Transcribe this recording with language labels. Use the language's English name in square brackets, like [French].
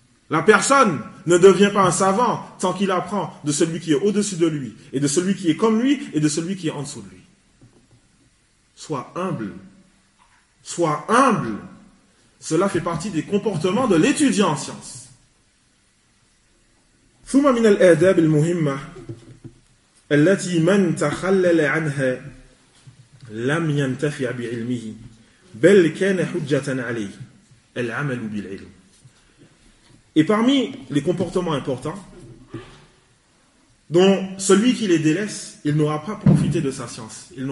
[French] La personne ne devient pas un savant tant qu'il apprend de celui qui est au-dessus de lui, et de celui qui est comme lui, et de celui qui est en dessous de lui. Sois humble. Cela fait partie des comportements de l'étudiant en sciences. [Arabic] ثم من الآداب المهمة التي من تخلل عنها لم ينتفع بعلمه بل كان حجة عليه العمل بالعلم. [French] Et parmi les comportements importants dont celui qui les délaisse, il n'aura pas profité de sa science.